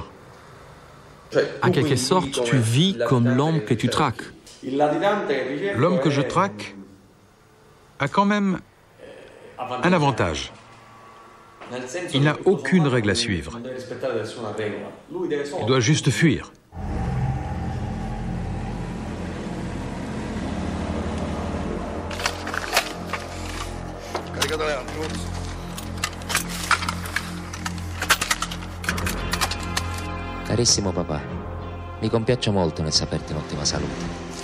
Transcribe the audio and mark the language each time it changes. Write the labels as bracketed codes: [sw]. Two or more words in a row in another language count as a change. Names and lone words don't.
[fr] En quelque sorte, tu vis comme l'homme que tu traques. L'homme que je traque a quand même un avantage. Il n'a aucune règle à suivre. Il doit juste fuir. [it] Carissimo papà, mi compiaccio molto nel saperti in ottima salute.